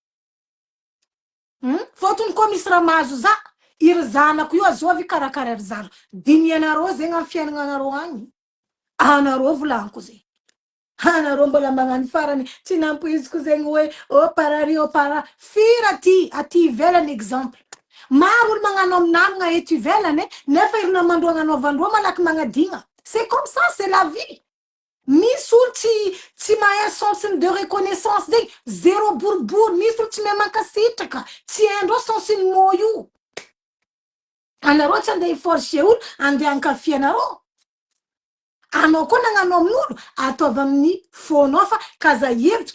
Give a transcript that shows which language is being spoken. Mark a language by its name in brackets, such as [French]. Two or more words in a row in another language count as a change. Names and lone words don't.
[Malagasy] fôtony koa misy raha mahazo za iry zanako io azovy karakara ry zanako dinianareo zegny amy fiainagnanareo agny anareo volaniko zegny anareo mbola magnano farany tsy nampoiziko zegny hoe parary para fira aty ivelany exemple maro olo magnano aminamagna eto ivelany nefa iry namandro agnanaovandreo malaky magnadigna [French] c'est comme ça c'est la [Malagasy] vie misy olo tsy mahay sensiny [French] de reconnaissance [Malagasy] zegny zéro boribory misy olo tsy mahay mankasitraka tsy haindreo sensiny mo io anareo tsy andeha iforce olo andeha ankafy anareo anao koa nagnano amin'olo ataovy amin'ny fonao fa kaza hevitry